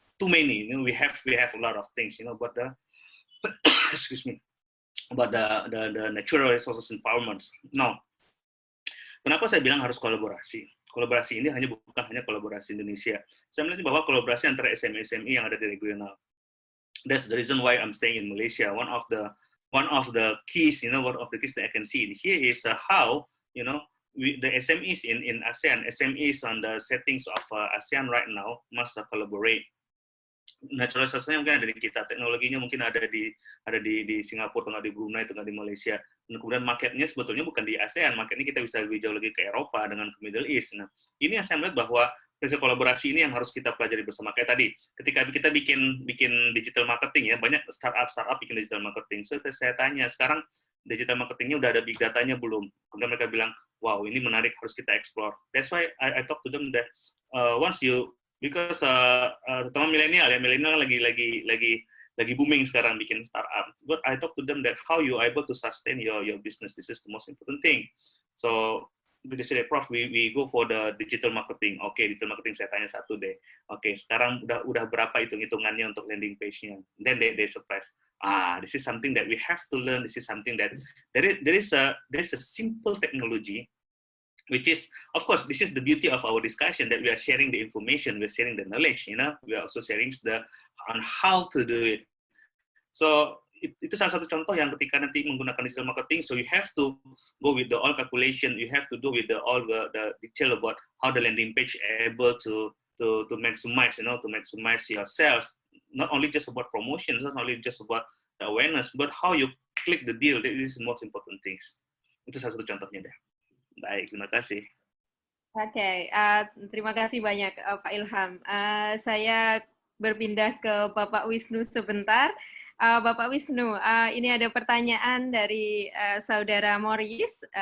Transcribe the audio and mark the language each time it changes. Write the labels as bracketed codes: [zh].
[en] Too many, we have a lot of things, but the excuse me, about the natural resources empowerment. [id] Now, kenapa saya bilang harus kolaborasi? Kolaborasi ini bukan hanya kolaborasi Indonesia. Saya melihat bahwa kolaborasi antara SME yang ada di regional. [en] That's the reason why I'm staying in Malaysia. One of the keys, one of the keys that I can see here is how, the SMEs in ASEAN, SMEs on the settings of ASEAN right now must collaborate. [id] Natural resource-nya mungkin ada di kita, teknologinya mungkin ada di Singapura, tengah di Brunei, tengah di Malaysia. Dan kemudian marketnya sebetulnya bukan di ASEAN, marketnya kita bisa lebih jauh lagi ke Eropa dengan ke Middle East. Nah, ini yang saya melihat bahwa prinsip kolaborasi ini yang harus kita pelajari bersama. Kayak tadi, ketika kita bikin digital marketing ya, banyak startup bikin digital marketing. So saya tanya, sekarang digital marketingnya udah ada big datanya belum? Kemudian mereka bilang, wow ini menarik, harus kita explore. [en] That's why I talk to them that because [id] terutama milenial lagi booming sekarang bikin startup. [en] But I talk to them that how you are able to sustain your business. This is the most important thing. So they say, Prof, we go for the digital marketing. [id] Oke, digital marketing saya tanya satu deh. Oke, sekarang udah berapa hitungannya untuk landing page-nya? [en] Then they surprise. This is something that we have to learn. This is something that there is a simple technology. Which is, of course, this is the beauty of our discussion, that we are sharing the information, we are sharing the knowledge, we are also sharing on how to do it. So [id] itu salah satu contoh yang ketika nanti menggunakan digital marketing, [en] so you have to go with the all calculation, you have to do with all the detail about how the landing page able to maximize, to maximize your sales. Not only just about promotion, not only just about the awareness, but how you click the deal. That is the most important things. [id] Itu salah satu contohnya deh. Baik, terima kasih. Oke, terima kasih banyak Pak Ilham. Saya berpindah ke Bapak Wisnu sebentar. Bapak Wisnu, ini ada pertanyaan dari Saudara Morris.